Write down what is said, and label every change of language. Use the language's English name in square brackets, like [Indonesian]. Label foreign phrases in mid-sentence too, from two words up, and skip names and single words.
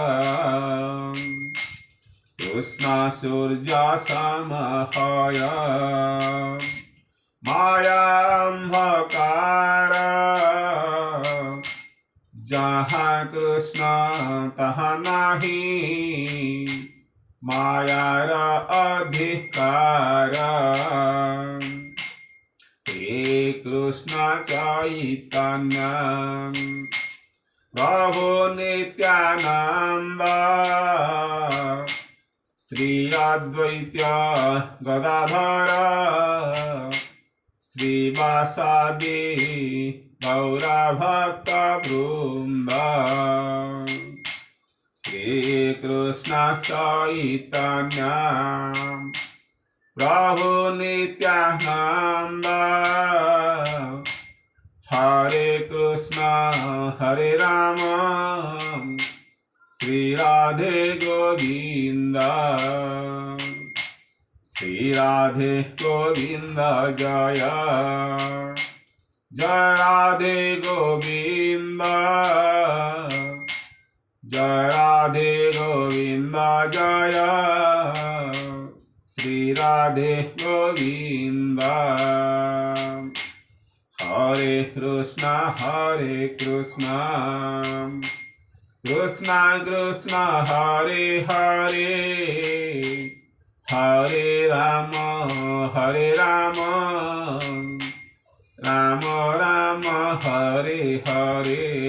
[Hindi] कृष्ण सूर्य समहया माया अंधकार, जहाँ कृष्ण तहाँ नहीं माया अधिकार। श्री कृष्ण चैतन्य प्रभु नित्यानंद, श्री अद्वैत गदाधर श्रीवासादि गौरभक्त वृंद। श्री कृष्ण चैतन्य प्रभु नित्यानंद, हरे कृष्ण हरे राम श्री राधे गोविंद। श्री राधे गोविंद जय जय राधे गोविंद, जय राधे गोविंद जय श्री राधे गोविंद। [Sanskrit] हरे कृष्ण कृष्ण कृष्ण हरे हरे, हरे राम राम राम हरे हरे।